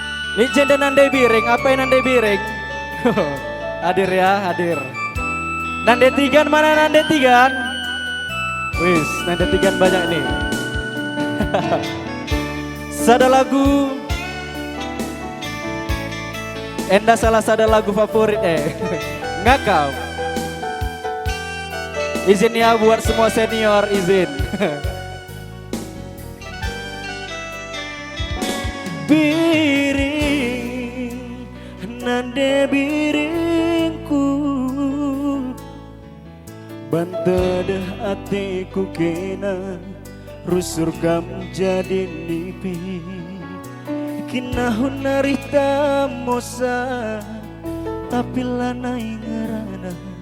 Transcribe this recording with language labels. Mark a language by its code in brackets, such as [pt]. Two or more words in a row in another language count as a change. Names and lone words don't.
[id] Legenda Nandai Biring, apa yang Nandai Biring? Hadir ya, hadir. Nandai Tigan mana Nandai Tigan? Wis, Nandai Tigan banyak nih. [btx] Sada lagu Enda salah sada lagu favorit Ngakau. [id] Izin ya buat semua senior, izin. [btx] Biring nande biringku bantedah atiku kena rusur kam jadi nipi kinahun narita mosa tapi lanai ngerana